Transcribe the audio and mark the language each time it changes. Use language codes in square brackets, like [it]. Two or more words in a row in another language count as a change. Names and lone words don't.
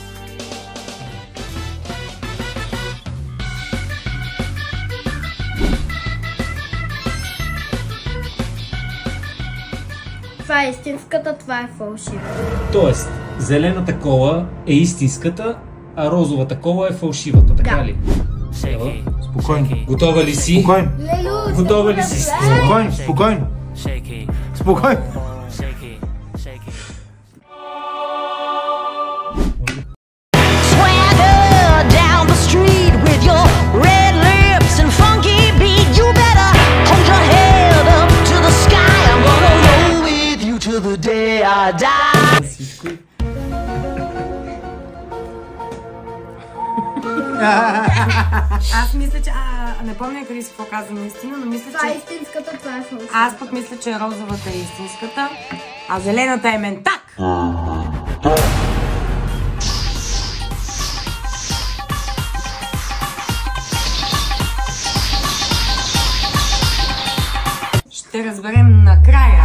[bg] Това е истинската, това е фалшива. Тоест, зелената кола е истинската, а розовата кола е фалшивата, така Да. ли? Стела? Спокойно. Готова ли си? Спокойно. Лелу, Готова ли си? Спокойно. Спокойно. Спокойно. [en] Swagger down the street with your red lips and funky beat. You better hold your head up to the sky. I'm gonna roll with you till the day I die. [bg] Аз мисля, че... не помня Крис какво каза наистина, но мисля, това е че... истинската, това е фалшива. Аз пък мисля, че розовата е истинската, а зелената е ментак. Ще разберем накрая.